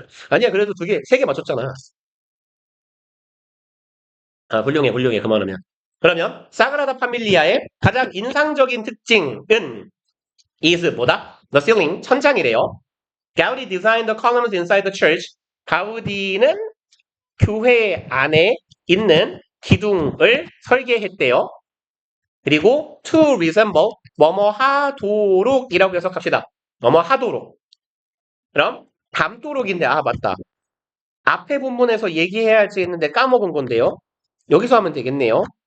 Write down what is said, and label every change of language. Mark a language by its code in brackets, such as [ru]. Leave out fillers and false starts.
[ko] 아니야, 그래도 세 개 맞췄잖아. 훌륭해. 그만하면. 그러면, 사그라다 파밀리아의 가장 인상적인 특징은 is 뭐다? [en] The ceiling, [ko] 천장이래요. [en] Gaudi designed the columns inside the church. [ko] 가우디는 교회 안에 있는 기둥을 설계했대요. 그리고 to resemble, 뭐뭐 하도록이라고 해석합시다. 뭐뭐 하도록. 그럼 담도록인데 맞다. 앞에 본문에서 얘기해야지 했는데 까먹은 건데요. 여기서 하면 되겠네요.